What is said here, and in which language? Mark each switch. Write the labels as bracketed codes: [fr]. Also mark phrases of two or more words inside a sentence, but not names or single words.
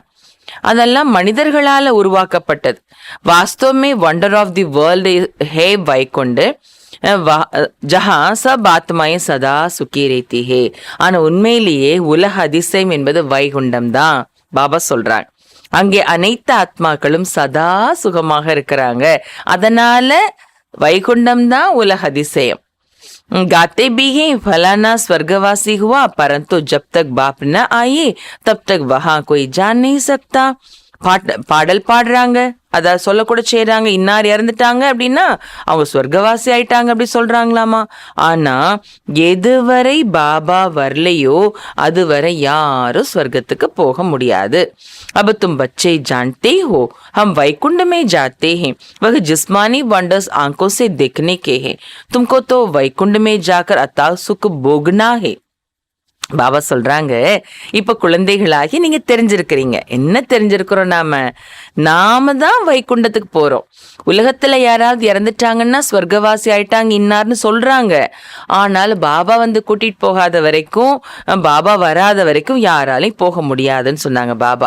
[ta] அதெல்லாம் மனிதர்களால உருவாக்கப்பட்டது. [hi] वास्तव में [en] wonder of the world [hi] है वैकुंठ जहाँ सब आत्माएँ सदा सुखी रहती हैं. [ta] ஆனா உண்மையிலேயே உலக அதிசயம் என்பது வைகுண்டம் தான். பாபா சொல்றாங்க அங்கே அனைத்து ஆத்மாக்களும் சதா சுகமாக இருக்கிறாங்க. அதனால வைகுண்டம் தான் உலக அதிசயம். [hi] गाते भी हैं फलाना स्वर्गवासी हुआ, परंतु जब तक बाप न आए तब तक वहां कोई जा नहीं सकता. [ta] பாடல் பாடுறாங்க, அத சொல்லக்கூட செய்யறாங்க. இன்னார் இறந்துட்டாங்க அப்படின்னா அவங்க சொர்க்கவாசி ஆயிட்டாங்க அப்படி சொல்றாங்களாமா. ஆனா எதுவரை பாபா வரலையோ அதுவரை யாரும் சொர்க்கத்துக்கு போக முடியாது. [hi] अब तुम बच्चे जानते हो हम वैकुंठ में जाते हैं, वह जिस्मानी वंडर्स आंखों से देखने के हैं, तुमको तो वैकुंठ में जाकर अथाह सुख भोगना है. [ta] பாபா சொல்றாங்க, இப்ப குழந்தைகளாகி நீங்க தெரிஞ்சிருக்கிறீங்க. என்ன தெரிஞ்சிருக்கிறோம்? நாம தான் வைகுண்டத்துக்கு போறோம். உலகத்துல யாராவது இறந்துட்டாங்கன்னா ஸ்வர்க்கவாசி ஆயிட்டாங்க இன்னார்னு சொல்றாங்க. ஆனால் பாபா வந்து கூட்டிட்டு போகாத வரைக்கும், பாபா வராத வரைக்கும் யாராலையும் போக முடியாதுன்னு சொன்னாங்க பாபா.